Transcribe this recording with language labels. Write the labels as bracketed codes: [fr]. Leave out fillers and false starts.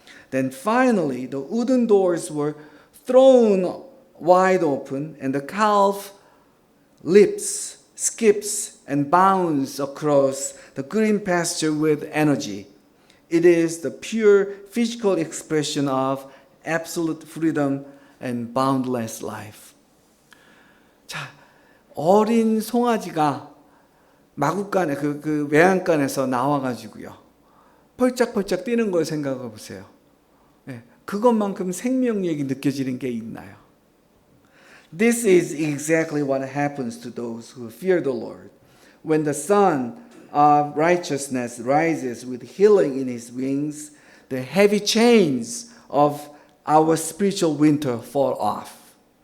[en] Then finally, the wooden doors were thrown wide open, and the calf leaps, skips, and bounds across the green pasture with energy. It is the pure physical expression of absolute freedom and boundless life. [ko] 자, 어린 송아지가 마구간에 그 외양간에서 나와가지고요, 펄짝펄짝 뛰는 걸 생각해 보세요. 그것만큼 생명력이 느껴지는 게 있나요? [en] This is exactly what happens to those who fear the Lord. When the sun of righteousness rises with healing in his wings, the heavy chains of our spiritual winter fall off.